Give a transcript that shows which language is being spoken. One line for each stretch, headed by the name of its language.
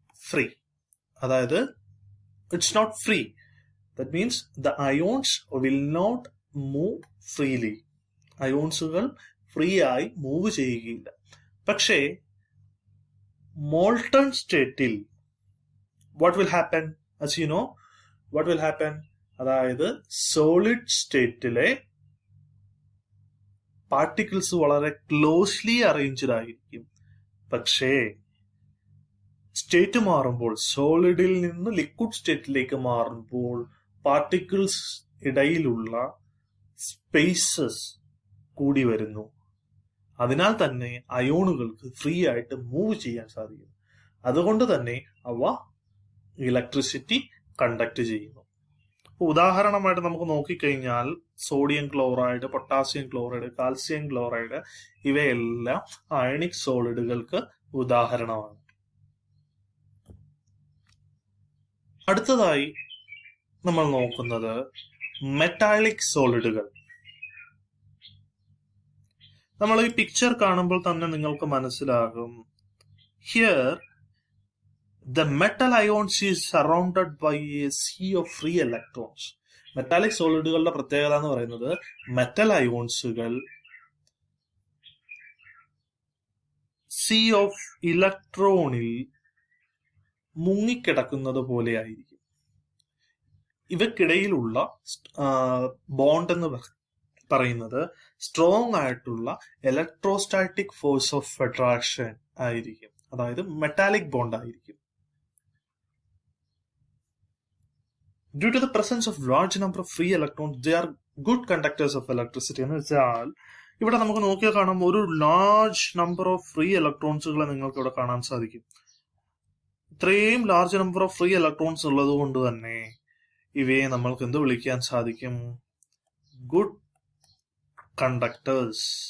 English: free,
Malayalam: അതായത്
English: It's not free. That means the ions will not move freely.
Malayalam: അയോൺസുകൾ free ആയി move ചെയ്യുകയില്ല. പക്ഷേ molten സ്റ്റേറ്റിൽ
English: What will happen? as you know, what will happen?
Malayalam: അതായത് solid സ്റ്റേറ്റിലെ particles വളരെ closely arranged ആയിരിക്കും. പക്ഷേ state മാറുമ്പോൾ, സോളിഡിൽ നിന്ന് ലിക്വിഡ് സ്റ്റേറ്റിലേക്ക് മാറുമ്പോൾ പാർട്ടിക്കിൾസ് ഇടയിലുള്ള സ്പേസസ് കൂടി വരുന്നു. അതിനാൽ തന്നെ അയോണുകൾക്ക് ഫ്രീ ആയിട്ട് മൂവ് ചെയ്യാൻ സാധിക്കും. അതുകൊണ്ട് തന്നെ അവ ഇലക്ട്രിസിറ്റി കണ്ടക്ട് ചെയ്യുന്നു. ഉദാഹരണമായിട്ട് നമുക്ക് നോക്കിക്കഴിഞ്ഞാൽ sodium chloride, potassium chloride, calcium chloride ഇവയെല്ലാം അയണിക് സോളിഡുകൾക്ക് ഉദാഹരണമാണ്. അടുത്തതായി നമ്മൾ നോക്കുന്നത് മെറ്റാലിക് സോളിഡുകൾ. നമ്മൾ ഈ പിക്ചർ കാണുമ്പോൾ തന്നെ നിങ്ങൾക്ക് മനസ്സിലാകും, here
English: the metal ions is surrounded by a sea of free electrons.
Malayalam: Metallic സോളിഡുകളുടെ പ്രത്യേകത എന്ന് പറയുന്നത് മെറ്റൽ അയോൺസുകൾ സീ ഓഫ് ഇലക്ട്രോണിൽ മുങ്ങിക്കിടക്കുന്നത് പോലെ ആയിരിക്കും. ഇവക്കിടയിലുള്ള ബോണ്ട് എന്ന് പറയുന്നത് സ്ട്രോങ് ആയിട്ടുള്ള ഇലക്ട്രോസ്റ്റാറ്റിക് ഫോഴ്സ് ഓഫ് അട്രാക്ഷൻ ആയിരിക്കും. അതായത് മെറ്റാലിക് ബോണ്ട് ആയിരിക്കും.
English: Due to the presence of large number of free electrons, they are good conductors of electricity.
Malayalam: എന്ന് വെച്ചാൽ ഇവിടെ നമുക്ക് നോക്കിയാൽ കാണാം, ഒരു
English: large number of free
Malayalam: ഇലക്ട്രോൺസുകളെ നിങ്ങൾക്ക് ഇവിടെ കാണാൻ സാധിക്കും. ഇത്രയും
English: large number of free
Malayalam: electrons ഉള്ളത് കൊണ്ട് തന്നെ ഇവയെ നമ്മൾക്ക് എന്ത് വിളിക്കാൻ സാധിക്കും?
English: Good conductors.